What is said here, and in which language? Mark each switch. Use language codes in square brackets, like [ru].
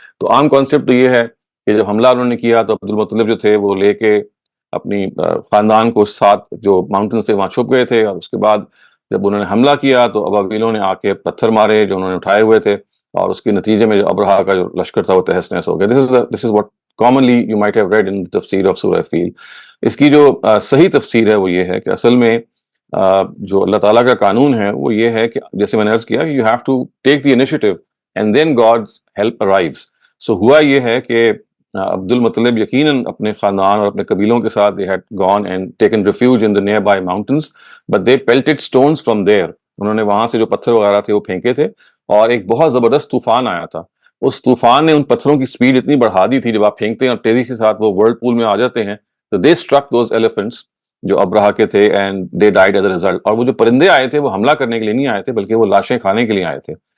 [ur] تو عام کانسیپٹ یہ ہے کہ جب حملہ انہوں نے کیا تو عبد المطلب جو تھے وہ لے کے اپنی خاندان کو ساتھ جو ماؤنٹنس تھے وہاں چھپ گئے تھے، اور اس کے بعد جب انہوں نے حملہ کیا تو ابابیلوں نے آ کے پتھر مارے جو انہوں نے اٹھائے ہوئے تھے، اور اس کے نتیجے میں جو ابرہا کا جو لشکر تھا وہ تہس نہس ہو گیا. [en] This is what commonly you might have read in the تفسیر of [ur] سورہ فیل. اس کی جو صحیح تفسیر ہے وہ یہ ہے کہ اصل میں جو اللہ تعالیٰ کا قانون ہے وہ یہ ہے کہ جیسے میں نے عرض کیا [en] you have to take the initiative and then God's help arrives. So [ur] ہوا یہ ہے کہ عبد المطلب یقیناً اپنے خاندان اور اپنے قبیلوں کے ساتھ [en] they had gone and taken refuge in the nearby mountains but they pelted stones from there. [ur] انہوں نے وہاں سے جو پتھر وغیرہ تھے وہ پھینکے تھے، اور ایک بہت زبردست طوفان آیا تھا. اس طوفان نے ان پتھروں کی سپیڈ اتنی بڑھا دی تھی، جب آپ پھینکتے ہیں اور تیزی کے ساتھ وہ ورلڈ پول میں آ جاتے ہیں، تو [en] they struck those elephants [ur] جو ابرہا کے تھے [en] And they died as a result. [ur] اور وہ جو پرندے آئے تھے وہ حملہ کرنے کے لیے نہیں آئے تھے بلکہ وہ لاشیں کھانے کے لیے آئے تھے.